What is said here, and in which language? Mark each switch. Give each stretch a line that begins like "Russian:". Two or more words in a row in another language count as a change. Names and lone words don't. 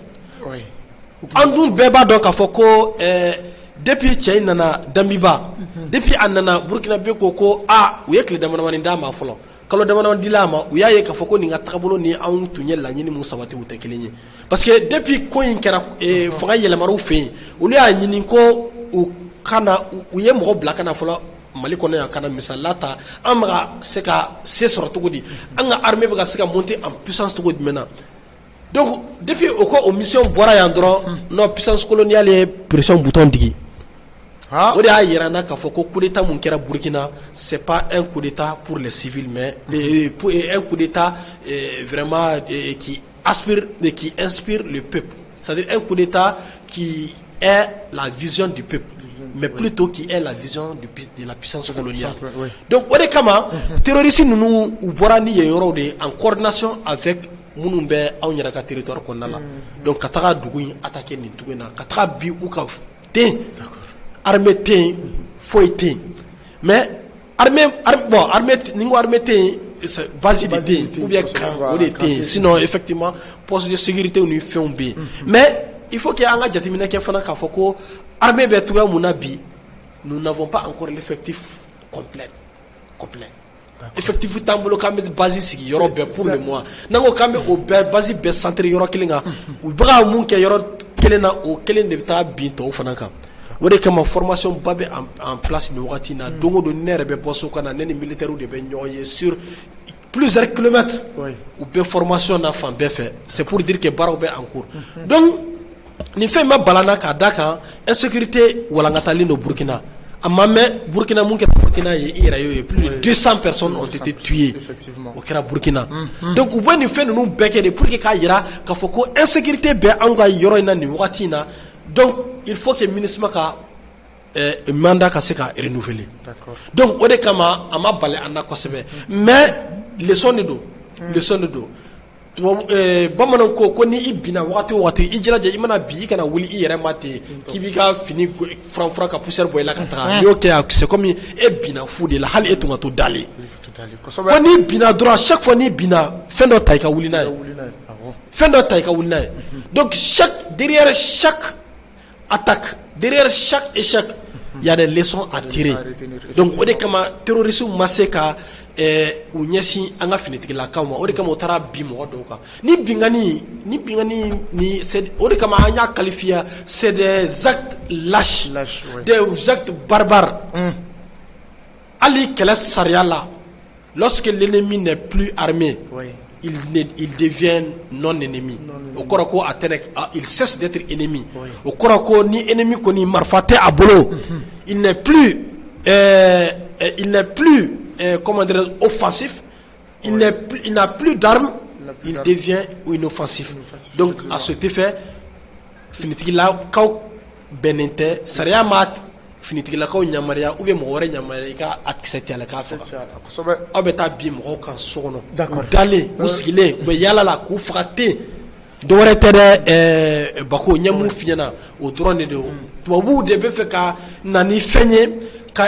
Bambara: an dun bɛɛ b'a dɔn k'a fɔ ko depuis cɛ in nana Damiba depuis a nana Burkina bɛ ko u ye tile damadamanin d'a ma fɔlɔ kalo damadamanin dila a ma u y'a ye k'a fɔ ko nin ka taabolo ni anw tun ye laɲini mun sabati u tɛ kelen ye
French: parce que depuis
Bambara: ko in kɛra fanga yɛlɛmaraw fɛ yen olu y'a ɲini ko u ye mɔgɔ bila kana fɔlɔ Mali kɔnɔ yan kana misaliya ta an bɛ ka se ka se sɔrɔ cogo di an ka armée bɛ ka se ka
French: monter en puissance
Bambara: cogo jumɛn na
French: donc depuis
Bambara: o mission bɔra yan dɔrɔn
French: non puissance coloniale ye pression bouton
Bambara: digi o de y'a yira na k'a fɔ ko
French: coup d'état
Bambara: mun kɛra Burkina
French: c'est pas un coup d'état pour les civils mais un coup d'état vraiment qui inspire le peuple, c'est-à-dire un coup d'état qui est la vision du peuple mais plutôt qui est la vision de la puissance coloniale.
Bambara: Donc o de kama terroristes ninnu u bɔra ni yen yɔrɔw de
French: en coordination avec
Bambara: minnu bɛ anw yɛrɛ ka territoire kɔnɔna la donc ka taga dugu in attaquer nin dugu in na ka taga bi u ka den armée tɛ yen foyi tɛ yen
French: mais armée
Bambara: ni ko armée tɛ yen base de tɛ yen
French: ou bien camp
Bambara: o de tɛ yen
French: sinon effectivement poste de sécurité
Bambara: ni fɛnw bɛ yen
French: mais il faut que
Bambara: an ka jateminɛ kɛ fana k'a fɔ ko armée bɛ cogoya mun na bi
French: nous n'avons pas encore l'effectif complet
Bambara: effectif t'an bolo k'an bɛ base sigi yɔrɔ bɛɛ
French: pour le moment
Bambara: n'an ko k'an bɛ o bɛɛ base bɛɛ centre yɔrɔ kelen kan u bɛ ka mun kɛ yɔrɔ kelen na o kelen de bɛ taa bin tɔw fana kan o de kama formation ba bɛ
French: en place
Bambara: nin wagati na don o don ne yɛrɛ bɛ bɔ so kana ne ni militaires de bɛ ɲɔgɔn ye
French: sur plusieurs kilomètres
Bambara: u bɛ formation na fan bɛɛ fɛ
French: c'est pour dire que
Bambara: baaraw bɛ
French: en cours donc
Bambara: nin fɛn ma balana k'a da kan insécurité walankatalen don Burkina a ma mɛn Burkina mun kɛra Burkina ye i yɛrɛ y'o ye
French: plus de 200 personnes ont été tuées
Bambara: o kɛra Burkina donc u bɛ nin fɛn ninnu bɛɛ kɛ de
French: pour que
Bambara: k'a jira k'a fɔ ko insécurité bɛ an ka yɔrɔ in na nin wagati in na
French: donc il faut que
Bambara: MINUSMA ka mandat ka se ka renouveler donc o de kama a ma bali an na kosɛbɛ
French: mais leçon
Bambara: de don bamananw ko ni i binna wagati o wagati i jilaja i mana bi i kana wuli i yɛrɛ ma ten k'i b'i ka fini furan ka poussière bɔ i la ka taga n'i y'o kɛ
French: c'est comme
Bambara: e binna fu de la hali e tun ka to dalen ko n'i binna dɔrɔn
French: chaque fois
Bambara: n'i binna fɛn dɔ ta i ka wuli n'a
French: ye donc derrière chaque attaque derrière chaque échec il y a des leçons à tirer donc
Bambara: o de kama terroristes ma se ka u ɲɛsin an ka finitigilakaw ma o de kama o taara bin mɔgɔ dɔw kan ni bingani ni o de kama an y'a qualifié
French: c'est des actes lâches des actes barbares
Bambara: hali kɛlɛ sariya la
French: lorsque l'ennemi n'est plus armé il devient non ennemi
Bambara: o kɔrɔ ko
French: il cesse d'être ennemi
Bambara: o kɔrɔ ko ni ennemi kɔni marifa tɛ a bolo
French: il n'est plus comment dire offensif il n'a plus d'armes il devient inoffensif. Donc à cet effet
Bambara: finitigilakaw bɛnnen tɛ sariya ma finitigilakaw yamaruya
French: ou bien
Bambara: mɔgɔ wɛrɛ yamaruya i ka accepter a la k'a faga aw bɛ taa bin mɔgɔw kan so kɔnɔ u dalen u sigilen u bɛ yaala la k'u faga ten dɔwɛrɛ tɛ dɛ Bako n ye mun f'i ɲɛna o dɔrɔn de don tubabuw de bɛ fɛ ka na ni fɛn ye ka